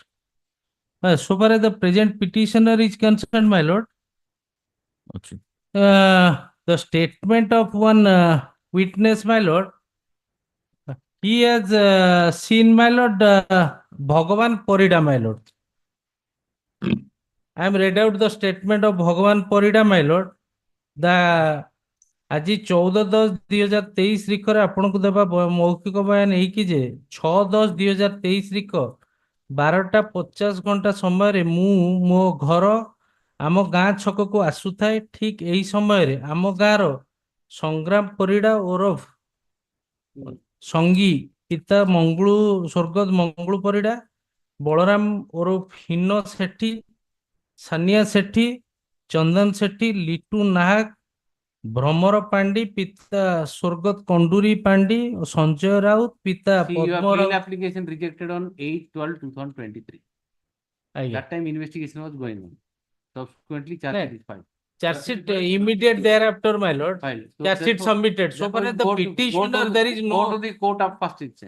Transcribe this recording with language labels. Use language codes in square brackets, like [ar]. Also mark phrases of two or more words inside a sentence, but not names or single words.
[en] So far as the present petitioner is concerned, my lord, the statement of one witness, my lord, he has seen, my lord, Bhagavan Parida, my lord. I am read out the statement of Bhagavan Parida, my lord. [or] The ଆଜି 14/10/2023 ରିକରେ ଆପଣଙ୍କୁ ଦେବା ମୌଖିକ ବୟାନ ହେଇକି ଯେ 6/10/2023 ରିକ 12:50 ସମୟରେ ମୁଁ ମୋ ଘର ଆମ ଗାଁ ଛକକୁ ଆସୁଥାଏ। ଠିକ ଏହି ସମୟରେ ଆମ ଗାଁର ସଂଗ୍ରାମ ପରିଡ଼ା ଓରଫ ସଙ୍ଗୀ ପିତା ସ୍ୱର୍ଗତ ମଙ୍ଗୁଳୁ ପରିଡ଼ା, ବଳରାମ ଓରଫ ହୀନ ସେଠୀ, ସାନିଆ ସେଠୀ, ଚନ୍ଦନ ସେଠୀ, ଲିଟୁ ନାହାକ, ଭ୍ରମର ପାଣ୍ଡି ପିତା ସ୍ୱର୍ଗତ କଣ୍ଡୁରୀ ପାଣ୍ଡି, ସଞ୍ଜୟ ରାଉତ ପିତା [en] See, your ପଦ୍ମ bail ରାଉତ। application rejected on 8/12/2023. That time investigation was going on. Subsequently, charge sheet is filed. Charge sheet immediate thereafter, my lord. Filed. So Charge sheet therefore- submitted. So far as the therefore go to- petitioner, there is Go no, to the court of first instance.